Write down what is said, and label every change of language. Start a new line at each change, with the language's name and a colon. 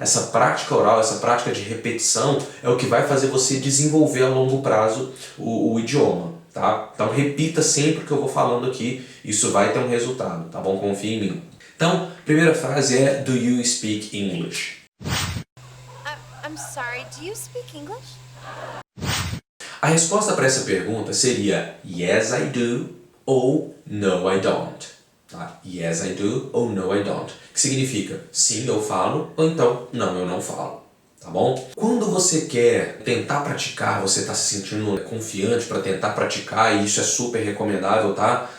Portuguese: Essa prática oral, essa prática de repetição é o que vai fazer você desenvolver a longo prazo o idioma, tá? Então repita sempre o que eu vou falando aqui, isso vai ter um resultado, tá bom? Confia em mim. Então, a primeira frase é
English: Do you speak English? I'm sorry, do you speak English?
Portuguese: A resposta para essa pergunta seria
English: Yes, I do
Portuguese: ou
English: No, I don't.
Portuguese: Tá?
English: Yes, I do
Portuguese: ou
English: No, I don't.
Portuguese: Que significa sim, eu falo ou então não, eu não falo. Tá bom? Quando você quer tentar praticar, você está se sentindo confiante para tentar praticar, e isso é super recomendável, tá?